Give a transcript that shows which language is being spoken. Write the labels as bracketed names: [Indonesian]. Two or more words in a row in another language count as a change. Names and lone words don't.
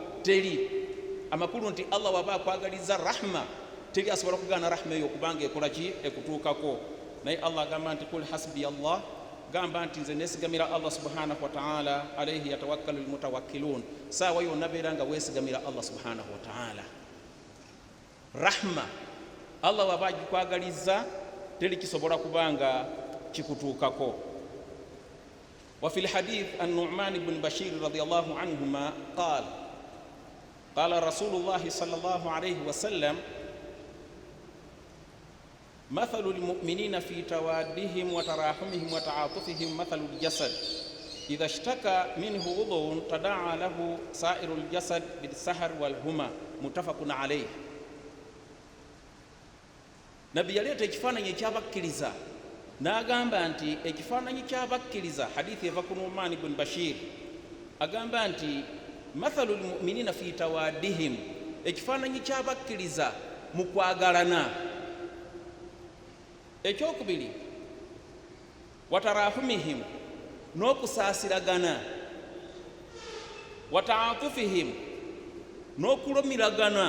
[Ganda] Teri. Amakulu nti Allah waba akwagaliza rahma, teri asobola kugaana rahma eyo okubanga ekola ki? Ekutuukako. Naye Allah agamba nti [Arabic] قل حسبي الله, [Ganda] gamba nti nze nesigamira Allah [Arabic] سبحانه وتعالى, عليه يتوكل المتوكلون. [Ganda] Saawa yonna beera nga weesigamira Allah [Arabic] سبحانه وتعالى. [Ganda] Rahma Allah waba agikwagaliza, teri kisobola kubanga kikutuukako. [Arabic] وفي الحديث النعمان بن بشير رضي الله عنهما قال رسول الله صلى الله عليه وسلم مثل المؤمنين في توادهم وتراحمهم وتعاطفهم مثل الجسد إذا اشتكى منه عضو تداعى له سائر الجسد بالسهر والهمة متفق عليه. [Ganda] Nabi yaleta ekifaananyi ekyabakkiriza n'agamba nti ekifaananyi kyabakkiriza, hadithi eva ku Nu'man ibn Bashir, agamba nti [Arabic] مثل المؤمنين في توادهم, [Ganda] ekifaananyi kyabakkiriza mu kwagalana. Ekyokubiri, watarahumihim, n'okusaasiragana, wataatufihim, n'okulumiragana.